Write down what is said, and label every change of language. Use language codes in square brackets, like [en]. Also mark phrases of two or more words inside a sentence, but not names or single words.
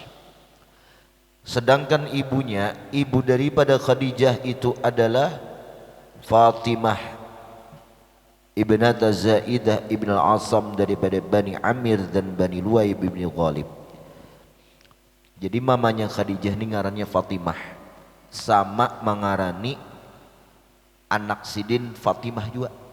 [id] Sedangkan ibunya, ibu daripada Khadijah itu adalah Fatimah ibnata Zaidah ibn al-Asam daripada Bani Amir dan Bani Luay bin Ghalib. [bjn] Jadi mamanya Khadijah ini ngarannya Fatimah, sama mengarani anak sidin Fatimah juga.